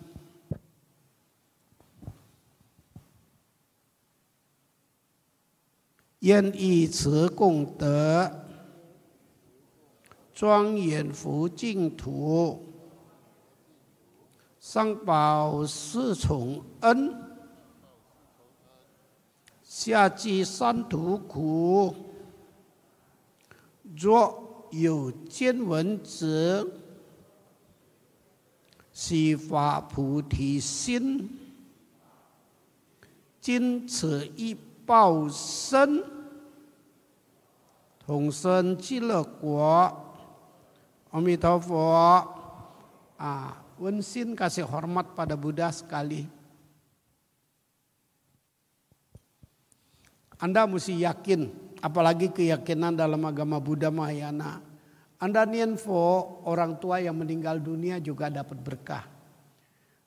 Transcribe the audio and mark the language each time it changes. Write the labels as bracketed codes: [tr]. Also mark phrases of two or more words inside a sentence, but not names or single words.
[zh] 愿以此功德，庄严佛净土, 上报四重恩，下济三途苦，若有见闻者，悉发菩提心，尽此一报身，同生极乐国。阿弥陀佛. [id] Wensin kasih hormat pada Buddha sekali. Anda mesti yakin, apalagi keyakinan dalam agama Buddha Mahayana. Anda nianfo orang tua yang meninggal dunia juga dapat berkah.